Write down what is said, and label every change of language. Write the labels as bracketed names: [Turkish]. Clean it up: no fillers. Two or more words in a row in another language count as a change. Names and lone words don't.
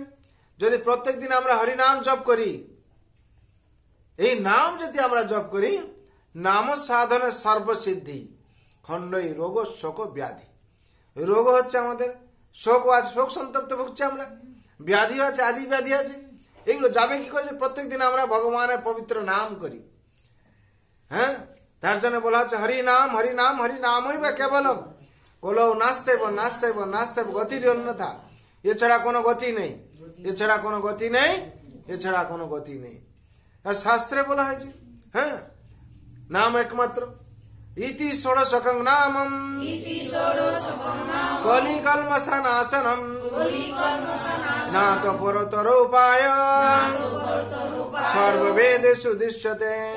[Bangla] যদি প্রত্যেকদিন আমরা হরিনাম জপ করি, এই নাম যদি আমরা জপ করি, নাম সাধনের সর্বসিদ্ধি খণ্ডই রোগ শোক ব্যাধি। রোগ হচ্ছে আমাদের, শোক আছে, শোক সন্তপ্ত ভুগছে আমরা, ব্যাধি আছে, আদি ব্যাধি আছে, এগুলো যাবে কি করে? প্রত্যেকদিন আমরা ভগবানের পবিত্র নাম করি। হ্যাঁ, তার জন্য বলা হচ্ছে [Sanskrit] হরি নাম হরি নাম হরি নামই বা কেবলম কলৌ নাস্তেব নাস্তেব নাস্তেব গতির অন্যথা। [Bangla] এছাড়া কোনো গতি নেই, এছাড়া কোনো গতি নেই, এছাড়া কোনো গতি নেই। আর শাস্ত্রে বলা হয়েছে হ্যাঁ, নাম একমাত্র। [Sanskrit] ইতি ষোড়শকং নামম কলি কলমশনাশনম নাত পরতর উপায় সর্ববেদেষু দৃশ্যতে।